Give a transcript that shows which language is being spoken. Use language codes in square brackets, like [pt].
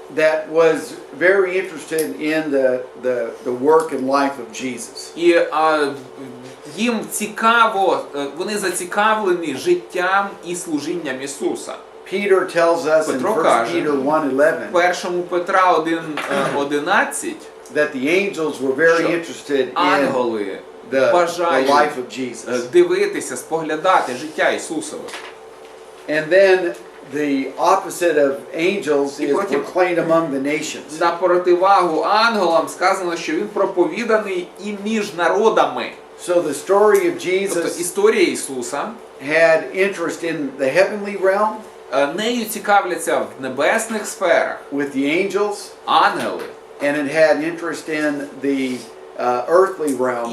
[en] that was very interested in the work and life of Jesus. [uk] І їм цікаво, вони зацікавлені життям і служінням Ісуса. [en] Peter tells us in [uk] Петро [en] 1 [uk] каже, [en] Peter 1:11 [uk] 1 Петра 1:11, [en] that the angels were very interested in [uk] ангели [en] the [uk] бажають [en] life of Jesus. [uk] дивитися, споглядати життя Ісусове. [en] And then the opposite of angels is [uk] против- [en] proclaimed among the nations. [uk] На противагу ангелам сказано, що Він проповіданий і між народами. [en] So the story of [uk] Тобто [en] Jesus [uk] історія Ісуса, [en] had interest in the heavenly realm [uk] нею цікавляться в небесних сферах [en] with the angels, [uk] ангели, [en] and it had interest in the earthly realm